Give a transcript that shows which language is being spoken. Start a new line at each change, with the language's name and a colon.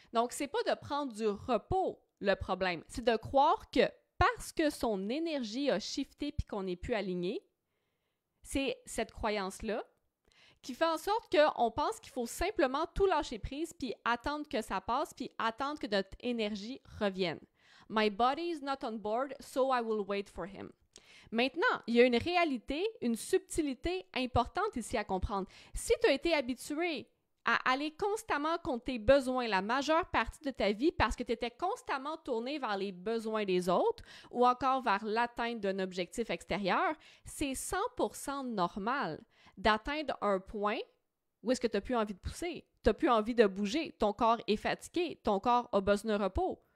French: Donc, c'est pas de prendre du repos le problème, c'est de croire que parce que son énergie a shifté puis qu'on n'est plus aligné, c'est cette croyance-là qui fait en sorte qu'on pense qu'il faut simplement tout lâcher prise puis attendre que ça passe puis attendre que notre énergie revienne.
English: My body is not on board, so I will wait for him.
French: Maintenant, il y a une réalité, une subtilité importante ici à comprendre. Si tu as été habitué à aller constamment contre tes besoins la majeure partie de ta vie parce que tu étais constamment tourné vers les besoins des autres ou encore vers l'atteinte d'un objectif extérieur, c'est 100% normal d'atteindre un point où est-ce que tu n'as plus envie de pousser, tu n'as plus envie de bouger, ton corps est fatigué, ton corps a besoin de repos.